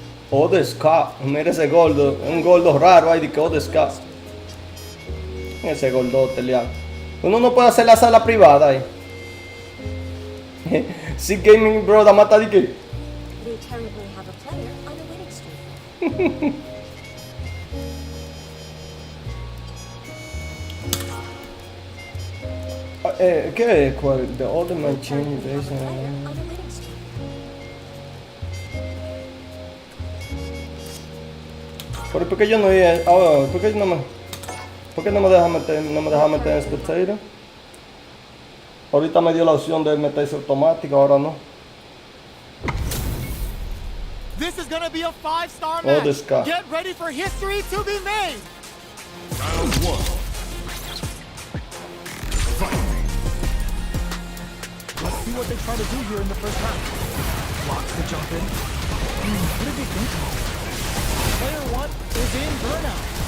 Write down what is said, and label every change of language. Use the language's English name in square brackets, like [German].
[Spanish] Odesca, mira ese gordo, un gordo raro ahí de que Odesca. Ese gordote, liado. Uno no puede hacer la sala privada ahí. Sigueme, bro, la mata de que. [English] We currently have a player on a winning streak. [Spanish] ¿Qué es? ¿Cuál? [English] The Ultimate Change Base. On a winning streak. [Spanish] Pero ¿por qué yo no iba? ¿Por qué no me deja meter en spectator? Ahorita me dio la opción de meterse automático, ahora no. [English] This is gonna be a 5-star match. this guy. Get ready for history to be made. Round 1. Fight. Let's see what they try to do here in the first round. Blocks the jump in. What did they think? Player 1 is in burnout.